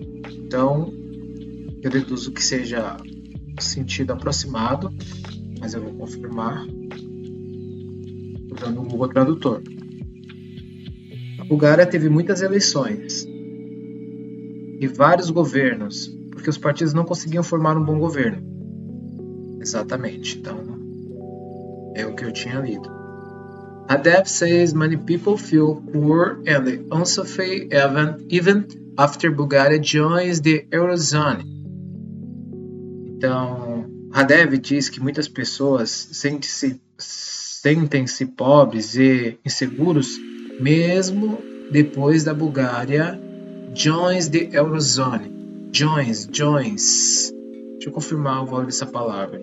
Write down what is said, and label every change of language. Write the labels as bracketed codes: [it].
[pt] Então, eu deduzo que seja sentido aproximado, mas eu vou confirmar usando o Google Tradutor. A Bulgária teve muitas eleições e vários governos, porque os partidos não conseguiam formar um bom governo. Exatamente, então é o que eu tinha lido. [en] Hadev says many people feel poor and unsafe even after Bulgaria joins the Eurozone. [pt] Então, Hadev diz que muitas pessoas sentem-se pobres e inseguros mesmo depois da Bulgária [en] joins the Eurozone. Joins. [pt] Deixa eu confirmar o valor dessa palavra.